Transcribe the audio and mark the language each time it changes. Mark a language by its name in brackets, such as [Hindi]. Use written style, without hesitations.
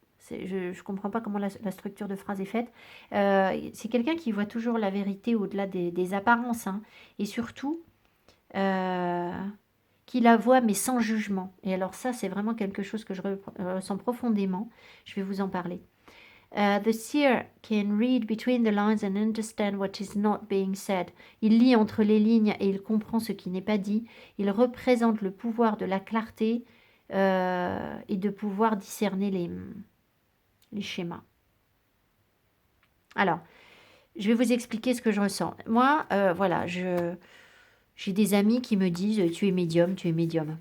[French] Je ne comprends pas comment la structure de phrase est faite. C'est quelqu'un qui voit toujours la vérité au-delà des apparences, hein, et surtout qui la voit mais sans jugement. Et alors ça, c'est vraiment quelque chose que je ressens profondément. Je vais vous en parler. [English] The seer can read between the lines and understand what is not being said. [French] Il lit entre les lignes et il comprend ce qui n'est pas dit. Il représente le pouvoir de la clarté et de pouvoir discerner les schémas. Alors, je vais vous expliquer ce que je ressens. Moi, voilà, j'ai des amis qui me disent « tu es médium, tu es médium ».